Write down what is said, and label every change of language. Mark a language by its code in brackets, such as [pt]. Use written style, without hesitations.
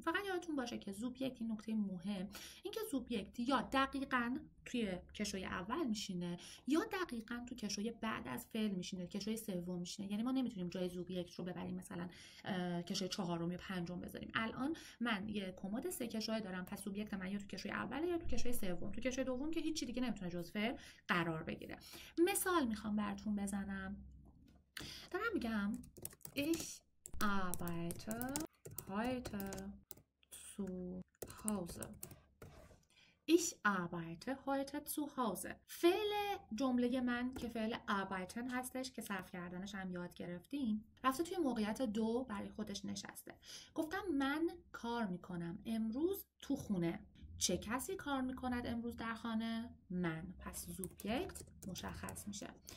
[fa] فقط یادتون باشه که سوبجکت، این نکته مهم، اینکه سوبجکت یا دقیقاً توی کشوی اول میشینه یا دقیقاً تو کشوی بعد از فعل میشینه، کشوی سوم میشینه. یعنی ما نمیتونیم جای سوبجکت رو ببریم مثلا کشوی چهارم یا پنجم بذاریم. الان من یه کمد 3 کشوی دارم، پس سوبجکت من یا تو کشوی اول یا تو کشوی سوم. تو کشوی دوم که هیچ چیز دیگه نمیتونه جز فعل قرار بگیره. مثال میخوام براتون بزنم. دارم میگم [de] ich arbeite heute zu Hause. Ich arbeite heute zu Hause. [fa] فعل جمله من که فعل arbeiten هستش که صرف کردنش هم یاد گرفتیم، رفته توی موقعیت 2 برای خودش نشسته. گفتم من کار میکنم امروز تو خونه. چه کسی کار میکند امروز در خانه؟ من. پس سوبجکت مشخص میشه.